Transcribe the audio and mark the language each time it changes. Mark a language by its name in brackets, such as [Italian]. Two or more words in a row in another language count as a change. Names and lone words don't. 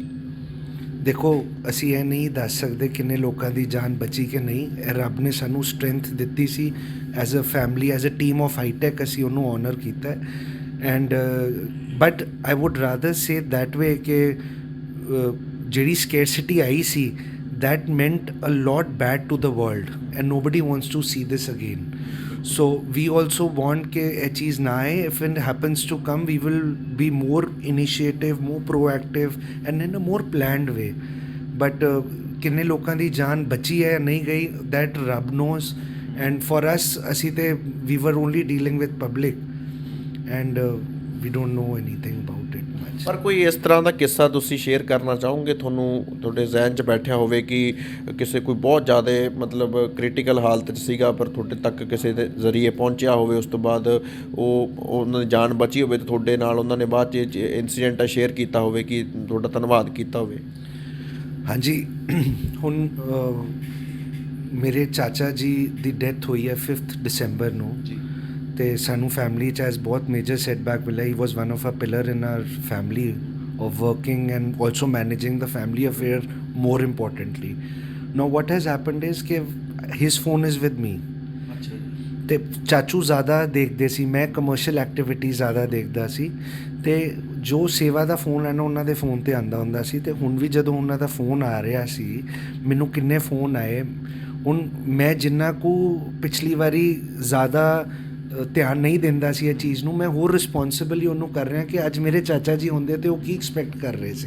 [Punjabi] ਦੇਖੋ, ਅਸੀਂ ਇਹ ਨਹੀਂ ਦੱਸ ਸਕਦੇ ਕਿੰਨੇ ਲੋਕਾਂ ਦੀ ਜਾਨ ਬਚੀ ਕਿ ਨਹੀਂ। ਰੱਬ ਨੇ ਸਾਨੂੰ ਸਟਰੈਂਥ ਦਿੱਤੀ ਸੀ [English] as a family, as a team of Hitech, [Punjabi] ਅਸੀਂ ਉਹਨੂੰ ਔਨਰ ਕੀਤਾ। [English] And but I would rather say that way [Punjabi] ਕਿ ਜਿਹੜੀ ਸਕੇਰਸਿਟੀ ਆਈ ਸੀ, [English] that meant a lot bad to the world and nobody wants to see this again. So we also want [Hindi] कि ये चीज़ ना आए. [English] If it happens to come, we will be more initiative, more proactive and in a more planned way. [Hindi] But किन्ने लोगों की जान बची है या नहीं गई, [English] that Rab knows. And for us, [Punjabi] ਅਸੀਂ ਤੇ [English] we were only dealing with public and we don't know anything about it. [Punjabi] ਪਰ ਕੋਈ ਇਸ ਤਰ੍ਹਾਂ ਦਾ ਕਿੱਸਾ ਤੁਸੀਂ ਸ਼ੇਅਰ ਕਰਨਾ ਚਾਹੋਗੇ, ਤੁਹਾਡੇ ਜ਼ਿਹਨ 'ਚ ਬੈਠਿਆ ਹੋਵੇ ਕਿ ਕਿਸੇ ਕੋਈ ਬਹੁਤ ਜ਼ਿਆਦਾ ਮਤਲਬ ਕ੍ਰਿਟੀਕਲ ਹਾਲਤ 'ਚ ਸੀਗਾ, ਪਰ ਤੁਹਾਡੇ ਤੱਕ ਕਿਸੇ ਦੇ ਜ਼ਰੀਏ ਪਹੁੰਚਿਆ ਹੋਵੇ, ਉਸ ਤੋਂ ਬਾਅਦ ਉਹਨਾਂ ਦੀ ਜਾਨ ਬਚੀ ਹੋਵੇ, ਤੇ ਤੁਹਾਡੇ ਨਾਲ ਉਹਨਾਂ ਨੇ ਬਾਅਦ 'ਚ [English] incident share [Punjabi] ਕੀਤਾ ਹੋਵੇ ਕਿ ਤੁਹਾਡਾ ਧੰਨਵਾਦ ਕੀਤਾ ਹੋਵੇ? ਹਾਂਜੀ, ਹੁਣ ਮੇਰੇ ਚਾਚਾ ਜੀ ਦੀ ਡੈਥ ਹੋਈ ਹੈ 5 ਦਸੰਬਰ ਨੂੰ ਜੀ, ਅਤੇ ਸਾਨੂੰ ਫੈਮਿਲੀ 'ਚ ਐਜ਼ ਬਹੁਤ [English] major setback [Punjabi] ਮਿਲਿਆ। [English] He was one of a pillar in our family of working and also managing the family affair more importantly. Now what has happened is [Hindi] कि his [English] phone is with me. [Punjabi] ਤੇ ਚਾਚੂ ਜ਼ਿਆਦਾ ਦੇਖਦੇ ਸੀ, ਮੈਂ [English] commercial activity [Punjabi] ਜ਼ਿਆਦਾ ਦੇਖਦਾ ਸੀ, ਅਤੇ ਜੋ ਸੇਵਾ ਦਾ ਫੋਨ ਹੈ ਨਾ ਉਹਨਾਂ ਦੇ ਫੋਨ 'ਤੇ ਆਉਂਦਾ ਹੁੰਦਾ ਸੀ। ਅਤੇ ਹੁਣ ਵੀ ਜਦੋਂ ਉਹਨਾਂ ਦਾ ਫੋਨ ਆ ਰਿਹਾ ਸੀ, ਮੈਨੂੰ ਕਿੰਨੇ ਫੋਨ ਆਏ। ਹੁਣ ਮੈਂ ਜਿੰਨਾ ਕੁ ਪਿਛਲੀ ਵਾਰੀ ਜ਼ਿਆਦਾ ਧਿਆਨ ਨਹੀਂ ਦਿੰਦਾ ਸੀ ਇਹ ਚੀਜ਼ ਨੂੰ, ਮੈਂ ਹੋਰ ਰਿਸਪੋਂਸੀਬਲੀ ਉਹਨੂੰ ਕਰ ਰਿਹਾ ਕਿ ਅੱਜ ਮੇਰੇ ਚਾਚਾ ਜੀ ਹੁੰਦੇ ਤੇ ਉਹ ਕੀ ਐਕਸਪੈਕਟ ਕਰ ਰਹੇ ਸੀ।